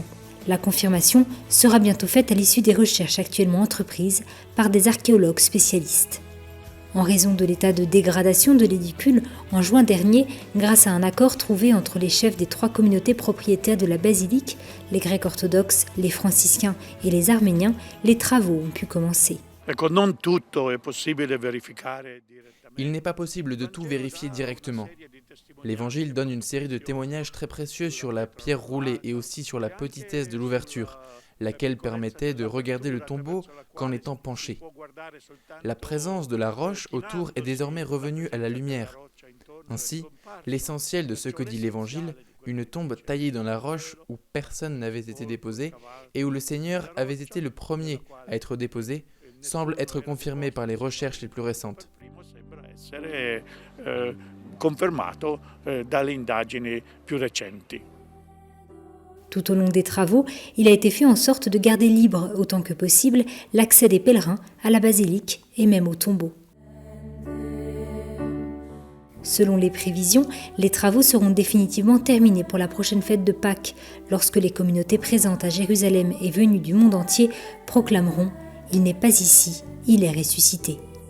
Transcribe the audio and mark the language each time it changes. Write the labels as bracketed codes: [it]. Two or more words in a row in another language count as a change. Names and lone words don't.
[fr] La confirmation sera bientôt faite à l'issue des recherches actuellement entreprises par des archéologues spécialistes. En raison de l'état de dégradation de l'édicule, en juin dernier, grâce à un accord trouvé entre les chefs des 3 communautés propriétaires de la basilique, les Grecs orthodoxes, les franciscains et les arméniens, les travaux ont pu commencer. [it] Ecco, non tutto è possibile verificare direttamente. [fr] Il n'est pas possible de tout vérifier directement. L'Évangile donne une série de témoignages très précieux sur la pierre roulée et aussi sur la petitesse de l'ouverture, laquelle permettait de regarder le tombeau qu'en étant penché. La présence de la roche autour est désormais revenue à la lumière. Ainsi, l'essentiel de ce que dit l'Évangile, une tombe taillée dans la roche où personne n'avait été déposé et où le Seigneur avait été le premier à être déposé, semble être confirmé par les recherches les plus récentes. [it] Essere confermato dalle indagini più recenti. [fr] Tout au long des travaux, il a été fait en sorte de garder libre autant que possible l'accès des pèlerins à la basilique et même au tombeau. Selon les prévisions, les travaux seront définitivement terminés pour la prochaine fête de Pâques, lorsque les communautés présentes à Jérusalem et venues du monde entier proclameront « Il n'est pas ici, il est ressuscité ».